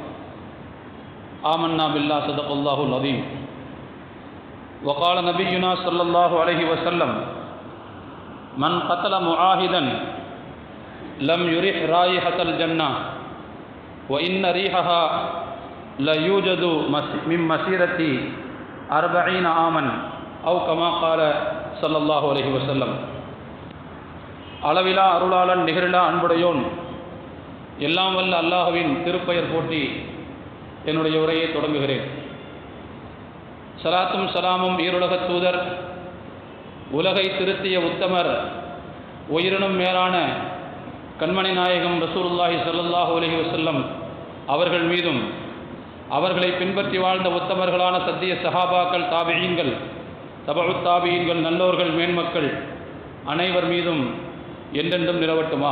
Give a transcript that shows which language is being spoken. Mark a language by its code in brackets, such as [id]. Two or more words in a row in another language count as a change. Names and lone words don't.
[ar] آمنا بالله، صدق الله العظيم. وقال نبينا صلى الله عليه وسلم: من قتل معاهدا لم يرح رائحة الجنة وإن ريحها ليوجد من مسيرة 40 عاما أو كما قال صلى الله عليه وسلم. [ta] அளவிலா அருளாளன் நிகரிலா அன்புடையோன் எல்லாம் வல்ல அல்லாஹ்வின் திருப்பெயர் போற்றி என்னுடைய உரையை தொடங்குகிறேன். சலாத்தும் சலாமும் ஈருலகத் தூதர், உலகை திருத்திய உத்தமர், உயிரினும் மேலான கண்மணி நாயகம் [ar] رسول الله صلى الله عليه وسلم [ta] அவர்கள் மீதும், அவர்களை பின்பற்றி வாழ்ந்த உத்தமர்களான சத்திய சஹாபாக்கள், தாபிஈன்கள், தபஉத் தாபிஈன்கள், நல்லோர்கள், மேன்மக்கள் அனைவர் மீதும் என்றென்றும் நிலவட்டுமாக.